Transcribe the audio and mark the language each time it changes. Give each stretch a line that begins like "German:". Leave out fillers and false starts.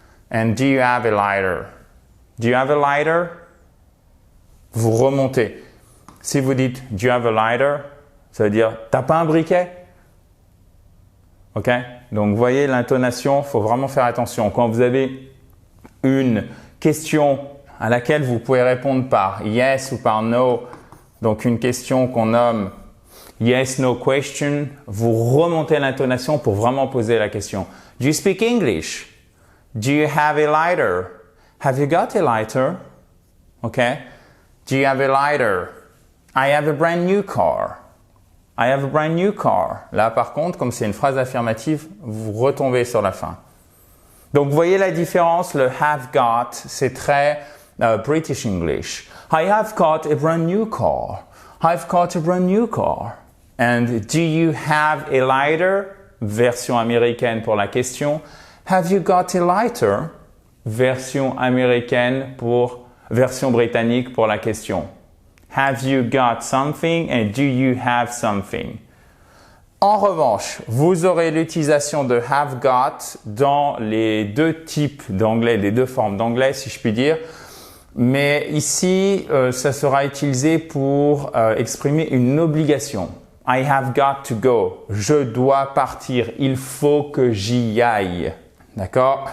English: And do you have a lighter? Do you have a lighter?
French: Vous remontez. Si vous dites
English: do you have a lighter,
French: ça veut dire t'as pas un briquet? Ok? Donc, vous voyez l'intonation, il faut vraiment faire attention. Quand vous avez une question à laquelle vous pouvez répondre par yes ou par no, donc une question qu'on nomme yes, no question, vous remontez l'intonation pour vraiment poser la question.
English: Do you speak English? Do you have a lighter? Have you got a lighter? Okay? Do you have a lighter? I have a brand new car. I have a brand new car.
French: Là, par contre, comme c'est une phrase affirmative, vous retombez sur la fin. Donc, vous voyez la différence. Le have got, c'est très British English.
English: I have got a brand new car. I've got a brand new car. And do you have a lighter?
French: Version américaine pour la question.
English: Have you got a lighter?
French: Version américaine pour version britannique pour la question.
English: Have you got something and do you have something?
French: En revanche, vous aurez l'utilisation de have got dans les deux types d'anglais, les deux formes d'anglais si je puis dire. Mais ici, ça sera utilisé pour exprimer une obligation.
English: I have got to go.
French: Je dois partir. Il faut que j'y aille. D'accord?